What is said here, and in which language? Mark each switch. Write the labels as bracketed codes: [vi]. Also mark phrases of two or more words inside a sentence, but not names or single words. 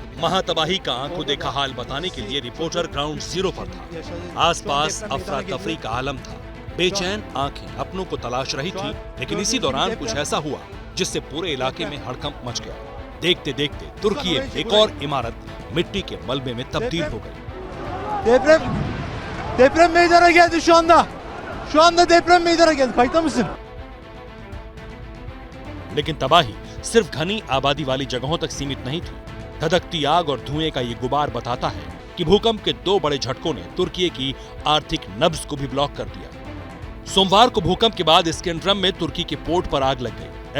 [hi] महातबाही का आंखों देखा हाल बताने के लिए [en] reporter ground zero [hi] पर था। आसपास अफरा तफरी का आलम था। बेचैन आंखें अपनों को तलाश रही थी, लेकिन इसी दौरान कुछ ऐसा हुआ जिससे पूरे इलाके में हड़कंप मच गया। देखते देखते तुर्की में एक और इमारत मिट्टी के मलबे में तब्दील हो गई। [tr] Deprem meydana geldi şu anda. Şu anda deprem meydana geldi. Kayıtta mısın? [hi] लेकिन तबाही सिर्फ घनी आबादी वाली जगहों तक सीमित नहीं थी। धधकती आग और धुएं का ये गुबार बताता है कि भूकंप के 2 बड़े झटकों ने तुर्की की आर्थिक नब्ज को भी ब्लॉक कर दिया। सोमवार को भूकंप के बाद स्कैंड्रम में तुर्की के पोर्ट पर आग लग गई।